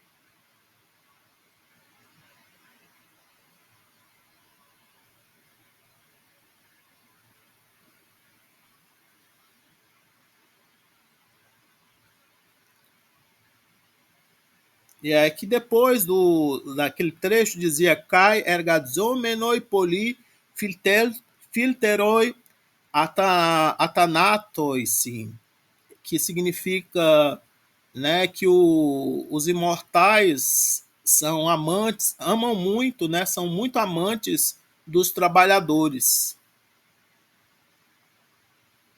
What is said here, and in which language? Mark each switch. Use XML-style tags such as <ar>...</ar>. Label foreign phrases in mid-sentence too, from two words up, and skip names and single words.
<pt>E é que depois daquele trecho dizia</pt> <el>καὶ ἐργαζόμενοι πολὺ φίλτεροι atanatoisin,</el> <pt>que significa, né, que os imortais são amantes, amam muito, né, são muito amantes dos trabalhadores.</pt>